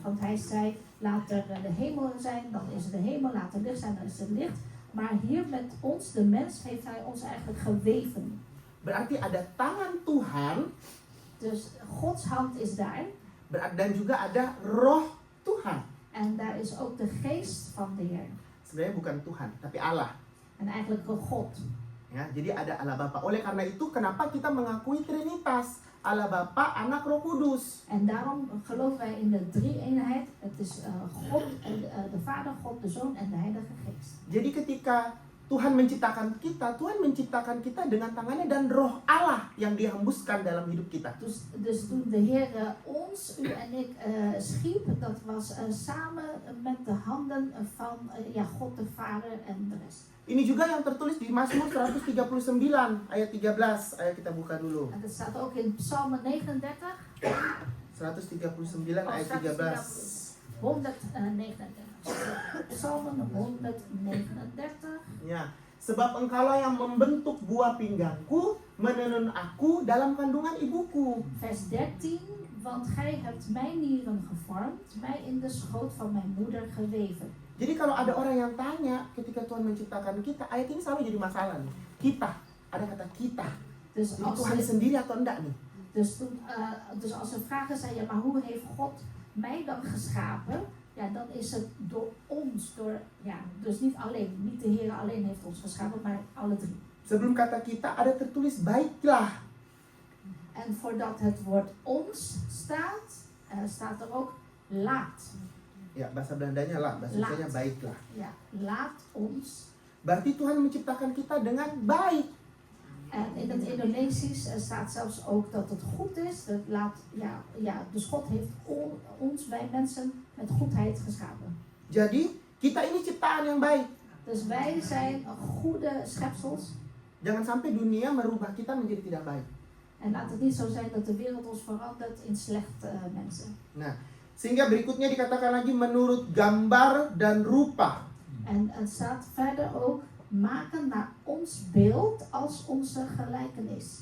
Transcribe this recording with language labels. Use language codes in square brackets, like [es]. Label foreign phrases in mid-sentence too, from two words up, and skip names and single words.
[nl] Want hij zei, laat er de hemel zijn, dan is er de hemel, laat er licht zijn, dan is er licht. Maar hier met ons, de mens, heeft hij ons eigenlijk geweven. [id] Berarti ada tangan Tuhan [nl] Dus Gods hand is daar. [id] dan juga ada roh Tuhan. [nl] En daar is ook de geest van de Heer. [id] Sebenarnya bukan Tuhan, tapi Allah. [nl] En eigenlijk een God. [id] Ya, jadi ada Allah Bapa. Oleh karena itu kenapa kita mengakui Trinitas? Allah Bapa, Anak, Roh Kudus. [nl] En daarom geloven wij in de drie-eenheid. Het is God, de Vader, God, de Zoon en de Heilige Geest. [id] Jadi ketika Tuhan menciptakan kita dengan tangannya dan roh Allah yang dihembuskan dalam hidup kita. [nl] Dus toen de Heer ons, u en ik schiep, dat was samen met de handen van God de Vader en de rest. [id] Ini juga yang tertulis di Mazmur 139 ayat 13. Ayo kita buka dulu. [nl] En dat staat ook in Psalm 39, [id] 139 ayat 13. [nl] 139. Psalm 139. [id] Ya, sebab engkaulah yang membentuk buah pinggangku, menenun aku dalam kandungan ibuku. [nl] Vers 13. Want gij hebt mijn nieren gevormd, mij in de schoot van mijn moeder geweven. [id] Jadi kalau ada orang yang tanya ketika Tuhan menciptakan kita, ayat ini selalu jadi masalah nih. Kita, ada kata kita. [nl] Dus [id] Jadi [nl] als, [id] Tuhan sendiri atau enggak nih? [nl] dus als er vragen zijn, ja, maar hoe heeft God mij dan geschapen? Ja, dan is het door ons, dus niet alleen, niet de Heer alleen heeft ons geschapen, maar alle drie. [id] Sebelum kata kita ada tertulis baiklah. [nl] En voordat het woord ons staat, staat er ook laat. [id] Ya, bahasa Belandanya lah, bahasa [nl] Laat. [id] Indonesianya baiklah. [nl] Ja, laat ons. [id] Berarti Tuhan menciptakan kita dengan baik. [nl] En in het Indonesisch staat zelfs ook dat het goed is. Dat laat, dus God heeft ons, wij mensen, met goedheid geschapen. [id] Jadi, kita ini ciptaan yang baik. [nl] Dus wij zijn goede schepsels. [id] Jangan sampai dunia merubah kita menjadi tidak baik. [nl] En laat het niet zo zijn dat de wereld ons verandert in slechte mensen. [id] Nah, sehingga berikutnya dikatakan lagi menurut gambar dan rupa. [nl] En het staat verder ook, maken naar ons beeld als onze gelijkenis.